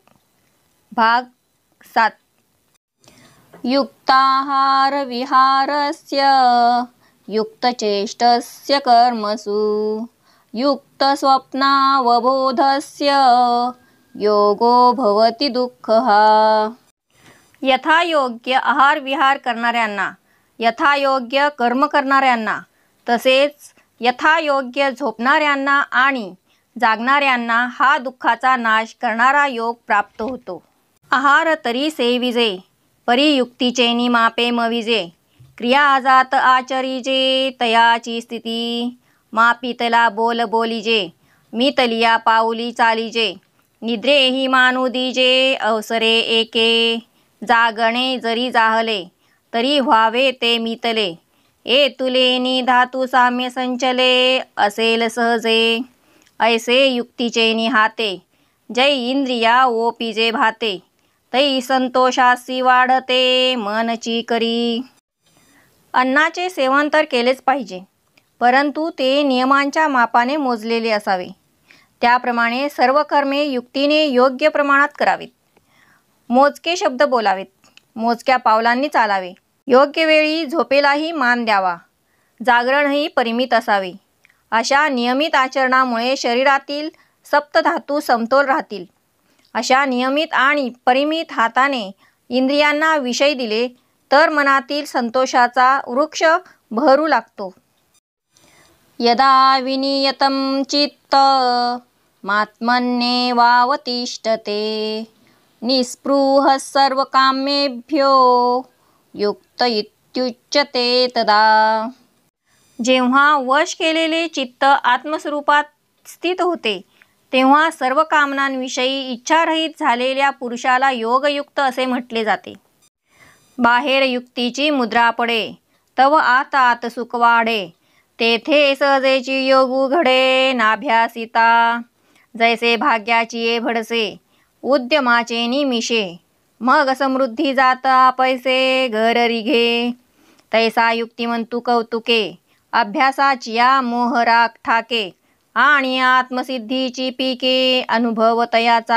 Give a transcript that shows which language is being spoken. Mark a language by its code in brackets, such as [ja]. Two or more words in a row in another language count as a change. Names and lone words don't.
[mr] भाग 7. [sa] युक्ताहार विहारस्य युक्तचेष्टस्य कर्मसु युक्तस्वप्नावबोधस्य योगो भवति दुःखः. [mr] यथायोग्य आहार विहार करणाऱ्यांना, यथायोग्य कर्म करणाऱ्यांना, तसेच यथायोग्य झोपणाऱ्यांना आणि जागणाऱ्यांना हा दुःखाचा नाश करणारा योग प्राप्त होतो. आहार तरी सेविजे, परी युक्तीचेनी मापे मविजे, क्रिया जात आचरिजे, तयाची स्थिती मापितला बोल बोलिजे, मितलिया पाऊली चालिजे, निद्रेही मानू दिजे, अवसरे एके, जागणे जरी जाहले तरी व्हावे ते मितले, ए तुलेनी धातू साम्य संचले, असेल सहजे ऐसे युक्तीचे निहाते, जै इंद्रिया ओपिजे भाते, तै संतोषासी वाढते मनची करी. अन्नाचे सेवन तर केलेच पाहिजे, परंतु ते नियमांच्या मापाने मोजलेले असावे. त्याप्रमाणे सर्व कर्मे युक्तीने योग्य प्रमाणात करावीत. मोजके शब्द बोलावेत, मोजक्या पावलांनी चालावे, योग्य वेळी झोपेलाही मान द्यावा, जागरणही परिमित असावे. अशा नियमित आचरणामुळे शरीरातील सप्तधातू समतोल राहतील. अशा नियमित आणि परिमित हाताने इंद्रियांना विषय दिले तर मनातील संतोषाचा वृक्ष बहरू लागतो. [sa] यदा विनियतं चित्त मात्मन्येवावतिष्ठते, निस्पृहः सर्वकामेभ्यो युक्त इत्युच्यते तदा. [mr] जेव्हा वश केलेले चित्त आत्मस्वरूपात स्थित होते, तेव्हा सर्व कामनांविषयी इच्छारहित झालेल्या पुरुषाला योगयुक्त असे म्हटले जाते. बाहेर युक्तीची मुद्रा पडे, तव आत आत सुख वाढे, तेथे सहजेची योगू घडे नाभ्यासिता, जैसे भाग्याची ये भडसे उद्यमाचे निमिषे, मग समृद्धी जाता पैसे घर रिघे, तैसा युक्तिमंतू कौतुके, अभ्यासाची या मोहरा ठाके, आणि आत्मसिद्धीची पीके अनुभव तयाचा.